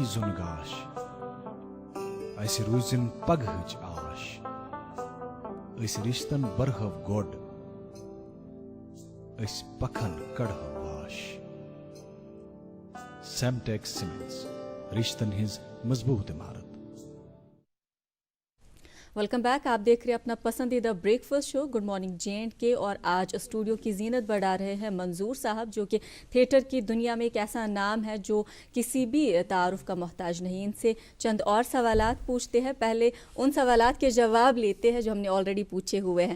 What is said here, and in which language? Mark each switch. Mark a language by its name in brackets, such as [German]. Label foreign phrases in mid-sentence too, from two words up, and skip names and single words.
[Kashmiri] زُن گاش، اسہِ روٗزِن پگہٕچ آش، أسۍ رِشتن برہو گۄڈ، أسۍ پکھن کڑہو واش. سیمٹیک سیمنٹس، رشتن ہٕنٛز مضبوٗط عمارت. [English] Welcome back. [Hindi] आप देख रहे हैं अपना पसंदीदा [English] breakfast show [Hindi] गुड मॉर्निंग J&K और आज स्टूडियो की जीनत बढ़ा रहे हैं मंजूर साहब, जो कि थिएटर की दुनिया में एक ऐसा नाम है जो किसी भी तारुफ का मोहताज नहीं। इनसे चंद और सवालात पूछते हैं, पहले उन सवालात के जवाब लेते हैं जो हमने ऑलरेडी पूछे हुए हैं।